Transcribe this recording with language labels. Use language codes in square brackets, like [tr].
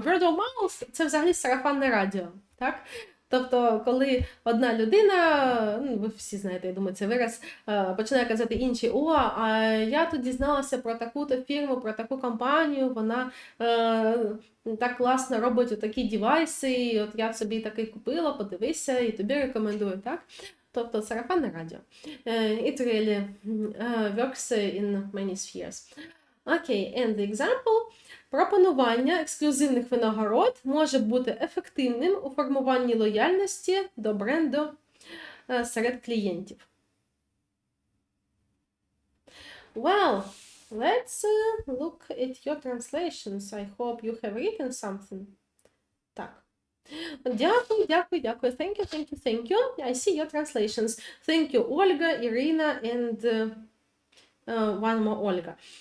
[en] Word of mouth [uk] – це взагалі сарафанне радіо, так? Тобто, коли одна людина, ви всі знаєте, я думаю, це вираз, починає казати іншій: а я тут дізналася про таку-то фірму, про таку компанію, вона так класно робить такі девайси, і от я собі такий купила, подивися, і тобі рекомендую, так? Тобто, сарафанне радіо. [en] It really works in many spheres. Okay, and the example. [uk] Пропонування ексклюзивних винагород може бути ефективним у формуванні лояльності до бренду серед клієнтів. [en] Well, let's look at your translations. I hope you have written something. [uk] Так. Дякую. [en] Thank you. I see your translations. Thank you, Olga, Irina, and one more Olga.